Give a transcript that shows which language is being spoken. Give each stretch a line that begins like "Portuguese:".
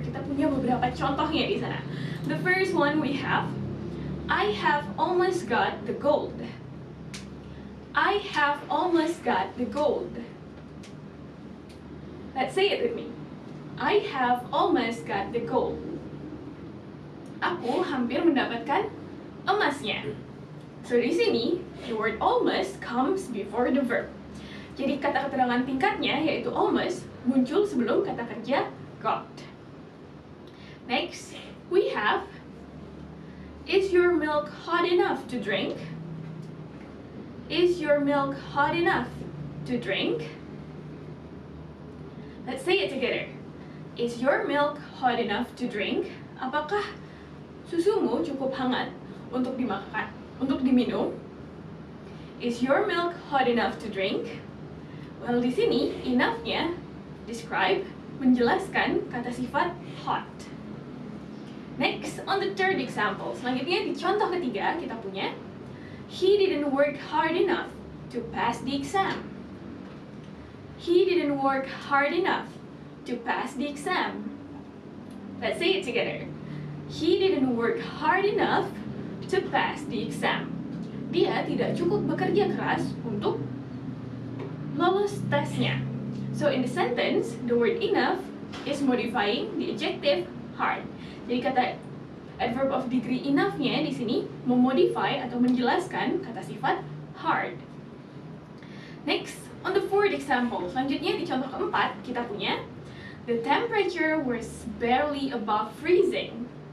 Indonesian: Kita punya beberapa contohnya di sana.
English: The first one we have, I have almost got the gold. I have almost got the gold. Let's say it with me. I have almost got the gold.
Indonesian: Aku hampir mendapatkan emasnya.
English: So di sini, the word almost comes before the verb.
Indonesian: Jadi kata keterangan tingkatnya yaitu almost muncul sebelum kata kerja got.
English: Next, we have, is your milk hot enough to drink? Is your milk hot enough to drink? Let's say it together. Is your milk hot enough to drink?
Indonesian: Apakah susumu cukup hangat untuk dimakan, untuk diminum?
English: Is your milk hot enough to drink? Well,
Indonesian: di sini enough-nya describe, menjelaskan kata sifat hot.
English: Next, on the third example.
Indonesian: Selanjutnya di contoh ketiga kita punya,
English: he didn't work hard enough to pass the exam. He didn't work hard enough to pass the exam. Let's say it together. He didn't work hard enough to pass the exam.
Indonesian: Dia tidak cukup bekerja keras untuk lolos tesnya.
English: So in the sentence, the word enough is modifying the adjective hard.
Indonesian: Jadi kata adverb of degree enough-nya di sini memodify atau menjelaskan kata sifat hard.
English: Next, on the fourth example,
Indonesian: selanjutnya di contoh keempat kita punya,
English: the temperature was barely above freezing.